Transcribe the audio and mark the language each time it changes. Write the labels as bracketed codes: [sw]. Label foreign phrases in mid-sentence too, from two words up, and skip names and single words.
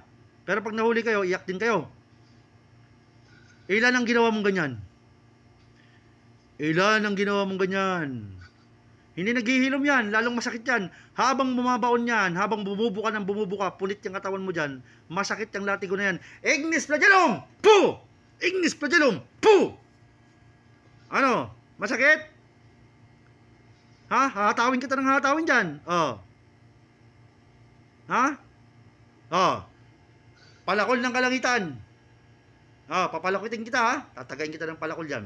[tl] Pero pag nahuli kayo, iyak din kayo. Ilan ang ginawa mong ganyan? Ilan ang ginawa mong ganyan? Hindi naghihilom yan, lalong masakit yan. Habang bumabaon yan, habang bumubuka ng bumubuka, pulit yung katawan mo dyan, masakit yung latigo na yan. [la] Ignis flagellum! Po! Ignis flagellum! [tl] Po! Ano? Masakit? Ha? Hahatawin kita ng hahatawin dyan. Oh. Ha? Oh. Palakol ng kalangitan. Oh, papalakitin kita ha. Tatagayin kita ng palakol dyan.